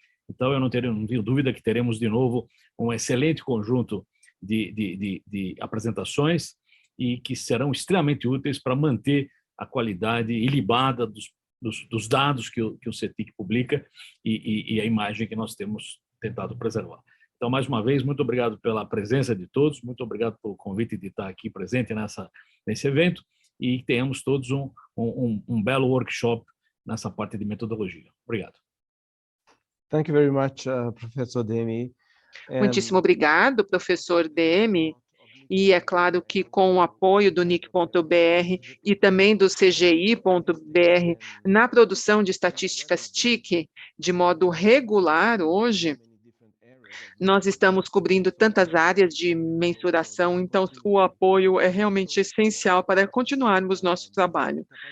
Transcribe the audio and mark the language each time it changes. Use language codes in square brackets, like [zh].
[pt] Então, eu não tenho dúvida que teremos de novo um excelente conjunto de apresentações e que serão extremamente úteis para manter a qualidade ilibada dos dados que o Cetic publica e a imagem que nós temos tentado preservar. Então, mais uma vez, muito obrigado pela presença de todos, muito obrigado pelo convite de estar aqui presente nesse evento, e tenhamos todos um belo workshop nessa parte de metodologia. Obrigado. [en] Thank you very much, Professor Demi. [pt] Muitíssimo obrigado, professor Demi. E é claro que com o apoio do NIC.br e também do CGI.br na produção de estatísticas TIC de modo regular hoje, nós estamos cobrindo tantas áreas de mensuração, então o apoio é realmente essencial para continuarmos nosso trabalho.